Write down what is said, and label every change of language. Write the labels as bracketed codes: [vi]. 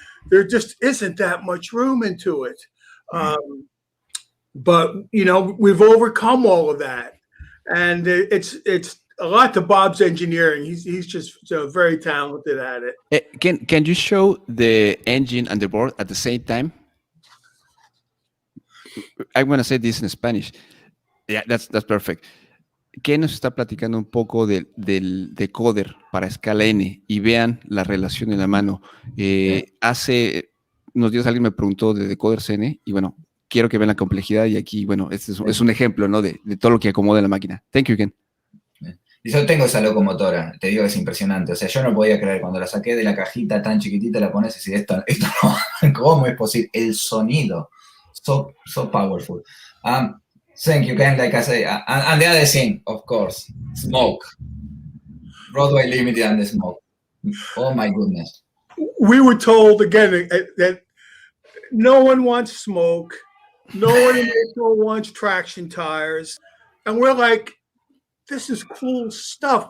[en] There just isn't that much room into it. But, we've overcome all of that. And it's a lot to Bob's engineering. He's just very talented at it. Can you show the engine and the board at the same time? I'm going to say this in Spanish. Yeah, that's perfect. [es] Ken nos está platicando un poco del decoder para escala N y vean la relación en la mano. Hace unos días alguien me preguntó de decoders N y bueno, quiero que vean la complejidad y aquí, bueno, este es un ejemplo, ¿no? de todo lo que acomoda en la máquina. [en] Thank you, Ken. [es] Y yo tengo esa locomotora, te digo que es impresionante. O sea, yo no podía creer cuando la saqué de la cajita tan chiquitita, la pones y decís, esto no, ¿cómo es posible? El sonido, [en] so powerful. Thank you, Ken. Like I say, and the other thing, of course, smoke. Broadway limited and the smoke. Oh my goodness. We were told again that no one wants smoke, no one in April wants traction tires, and we're like, this is cool stuff.